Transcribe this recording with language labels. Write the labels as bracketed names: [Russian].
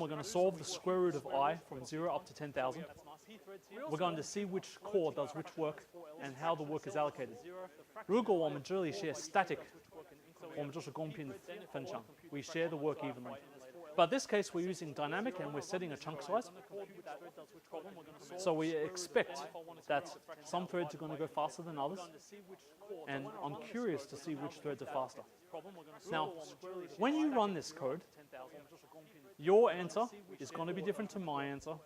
[English] We're going to solve the square root of I from 0 up to 10,000. We're going to see which core does which work and how the work is allocated. [Chinese] 如果我们这里写 static, 我们就是公平分享. [English] We share the work evenly. But this case, we're using dynamic and we're setting a chunk size. So we expect that some threads are going to go faster than others. And I'm curious to see which threads are faster. Now, when you run this code, your answer is going to be different to my answer.